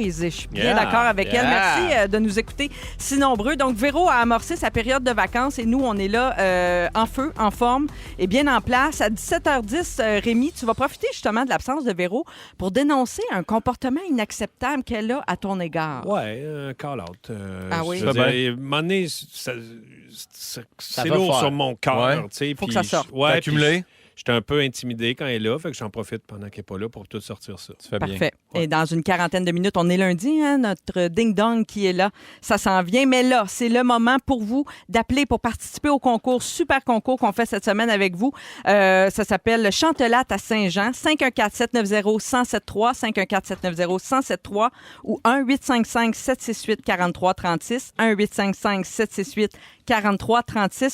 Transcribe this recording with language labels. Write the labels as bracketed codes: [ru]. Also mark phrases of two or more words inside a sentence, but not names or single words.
[fr] Et je suis bien d'accord avec elle. Merci de nous écouter si nombreux. Donc, Véro a amorcé sa période de vacances et nous, on est là en feu, en forme et bien en place. À 17h10, Rémi, tu vas profiter justement de l'absence de Véro pour dénoncer un comportement inacceptable qu'elle a à ton égard. Ouais, un call-out. Ah oui? Je veux dire, à un moment donné, c'est va lourd fort. sur mon cœur. Ouais. Tu sais, Faut que puis ça sorte. Ouais, T'as accumulé? J'étais un peu intimidé quand elle est là, fait que j'en profite pendant qu'elle n'est pas là pour tout sortir ça. Tu fais bien. Parfait. Et dans une quarantaine de minutes, on est lundi, hein, notre ding-dong qui est là, ça s'en vient. Mais là, c'est le moment pour vous d'appeler pour participer au concours, super concours qu'on fait cette semaine avec vous. Ça s'appelle Chantelatte à Saint-Jean, 514-790-1073, 514-790-1073 ou 1-855-768-4336, 1-855-768-4336.